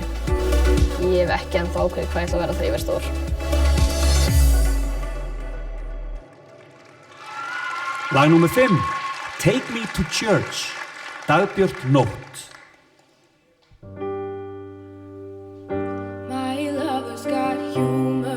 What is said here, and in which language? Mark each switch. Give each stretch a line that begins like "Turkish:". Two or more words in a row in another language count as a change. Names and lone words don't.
Icelandic: Ég hef ekki ennþá ákveðið hvað ég ætla að vera þegar ég verð stór. Lag númer 5, Take Me to Church, Dagbjört Nótt.
English: My lover's got you.